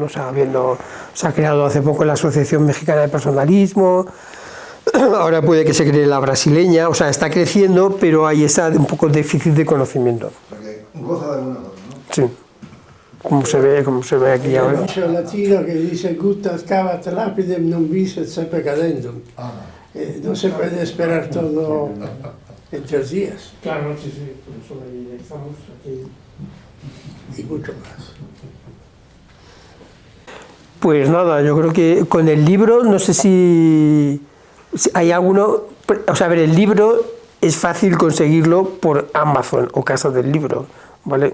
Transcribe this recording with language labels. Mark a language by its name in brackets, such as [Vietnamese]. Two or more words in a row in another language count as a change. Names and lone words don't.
[Spanish] O sea, se ha creado hace poco la Asociación Mexicana de Personalismo. Ahora puede que se cree la brasileña, o sea, está creciendo, pero hay un poco déficit de conocimiento. O sea, que goza de alguna cosa, ¿no? Sí, como se ve aquí Hay ahora. un dicho latino que dice [Latin] gutta cavat lapidem non vis et sepe cadendum. [Spanish] No se puede esperar todo en 3 días. Claro, sí, por eso ahí estamos aquí. Y mucho más. Pues nada, yo creo que con el libro, no sé si hay alguno, o sea, a ver, el libro es fácil conseguirlo por Amazon o Casa del Libro, ¿vale?